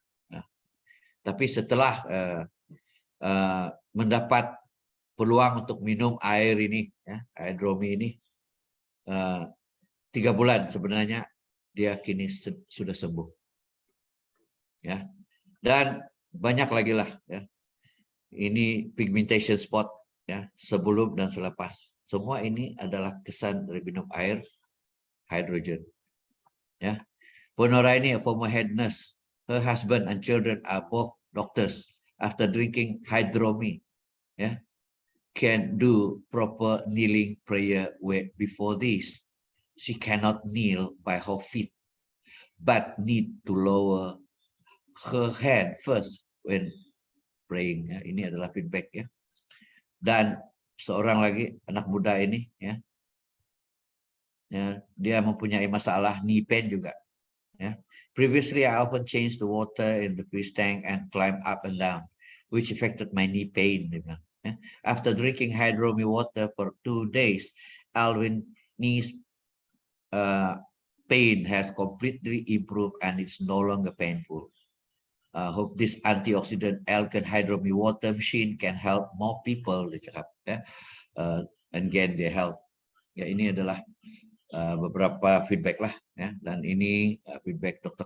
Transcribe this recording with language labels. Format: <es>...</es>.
<ms>Nah, tapi setelah mendapat peluang untuk minum air ini, ya, air dromi ini, 3 bulan sebenarnya dia kini sudah sembuh. Ya, dan banyak lagi lah. Ya. Ini pigmentation spot, ya, sebelum dan selepas. Semua ini adalah kesan dari minum air hydrogen.</ms> <en>Ya, Ponora</en> <ms>ini</ms> <en>a former head nurse. Her husband and children are both doctors. After drinking hydromi, ya, can do proper kneeling prayer before this. She cannot kneel by her feet, but need to lower her hand first when praying.</en> <ms>Ya, ini adalah feedback ya. Dan seorang lagi anak muda ini ya, dia mempunyai masalah knee pain juga. Ya.</ms> <en>Previously, I often changed the water in the fish tank and climb up and down, which affected my knee pain. After drinking Hydromi water for 2 days, Alwin knees pain has completely improved and it's no longer painful. Hope this antioxidant alkaline Hydromi water machine can help more people,</en> <ms>dia cakap, ya,</ms> <en>and gain their health.</en> <ms>Ya, ini adalah beberapa feedback lah, ya, dan ini feedback Dr.</ms>